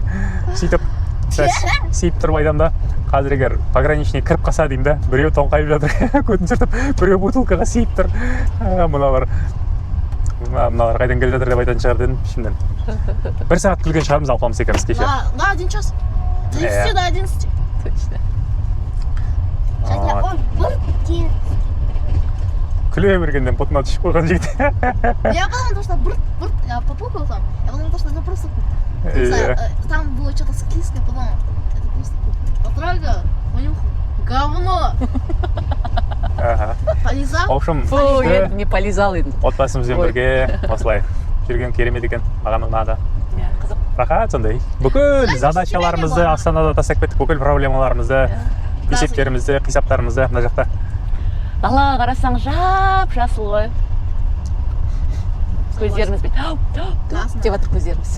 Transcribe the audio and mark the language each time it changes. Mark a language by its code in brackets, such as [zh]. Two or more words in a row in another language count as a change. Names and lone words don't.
[kk] Сөйтіп сейіп тұрып айтам да, қазір егер пограничник кіріп қалса деймін да, біреу тоңқайып жатыр, көтін сыртып, біреу бутылкаға сейіп тұр. Мыналар қайдан келе жатыр деп айтатын шығар дедім ішімнен. Бір сағат күлген шығармыз Алпамыс екеуміз кеше. [ru] На 1 час. 30 до 11. Точно. Он был [kk] Күле бергеннен бұтына түшіп қойған жігіт. [ru] Я подумала, что я попукал там. Я подумала, что это просто... Там было что-то склизкое, подумала. Это просто потрогала, понюхала. Говно! Полизал? В общем, не полизал енді. [kk] отбасымызбен бірге осылай жүрген керемет екен. Маған ұнады. Қызық. Рахат сондай. Бүкіл задачаларымызды Астанада тастап кеттік, бүкіл проблемаларымызды, есептерімізді, қисаптарымызды мына жақта далаға қарасаң жап-жасыл ғой. Көздеріміз бет деп жатыр көздеріміз.